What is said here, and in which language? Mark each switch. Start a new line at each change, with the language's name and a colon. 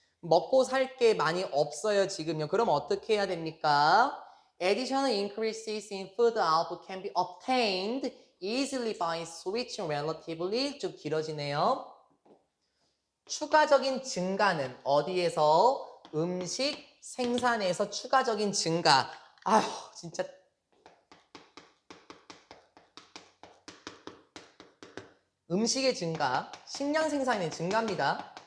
Korean: 먹고 살 게 많이 없어요. 지금요. 그럼 어떻게 해야 됩니까?
English: Additional increases in food output can be obtained easily by switching relatively
Korean: 좀 길어지네요. 추가적인 증가는 어디에서? 음식 생산에서 추가적인 증가. 아휴 진짜 음식의 증가, 식량 생산의 증가입니다.